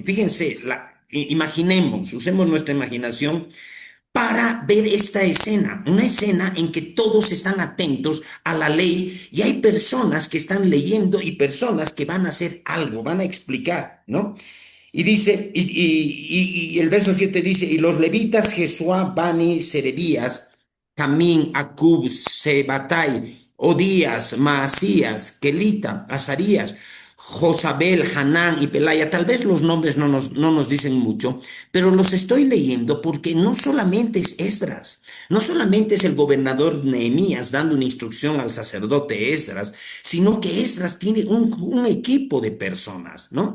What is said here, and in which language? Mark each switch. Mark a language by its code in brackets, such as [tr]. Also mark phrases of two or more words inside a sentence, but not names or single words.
[es] Fíjense, imaginemos, usemos nuestra imaginación para ver esta escena, una escena en que todos están atentos a la ley y hay personas que están leyendo y personas que van a hacer algo, van a explicar, ¿no? Y dice, y el verso 7 dice, y los levitas Jesuá, Bani, Serebías, Camín, Acub, Sebatai, Odías, Maasías, Kelita, Azarías, Josabel, Hanán y Pelaya, tal vez los nombres no nos dicen mucho, pero los estoy leyendo porque no solamente es Esdras, no solamente es el gobernador Nehemías dando una instrucción al sacerdote Esdras, sino que Esdras tiene un equipo de personas, ¿no?